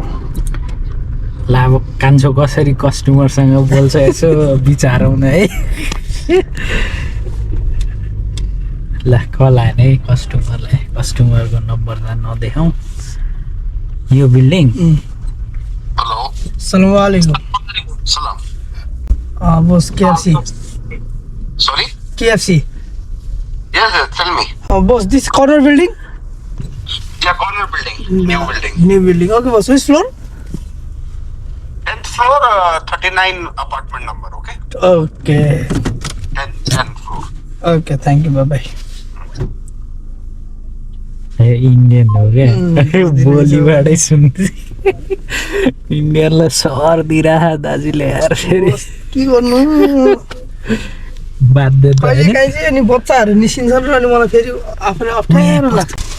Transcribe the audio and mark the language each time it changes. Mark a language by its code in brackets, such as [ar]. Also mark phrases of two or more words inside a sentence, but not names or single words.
[ne] ल अब कान्छो कसरी कस्टमरसँग बोल्छ यसो विचारौँ न है ल कल हाने है कस्टमरको नम्बर त नदेखाउँ यो बिल्डिङ [en] Hello? [ar] سلام عليكم Salam. [en] Was KFC. Sorry? KFC. Yes, tell me. Was this corner building? Yeah, corner building. New building. New building. Okay, boss. Which floor? 10th floor, 39 apartment number, okay? Okay. 10 floor. Okay, thank you. Bye bye. [ne] इन्डियन हो क्या बोलीबाटै सुन्दै इन्डियनलाई सहर दिइरह दाजुले यार फेरि के गर्नु बाध्यता कहिले होइन काहीँ चाहिँ अनि बच्चाहरू निस्किन्छन् र अनि मलाई फेरि आफूले अप्ठ्यारो लाग्छ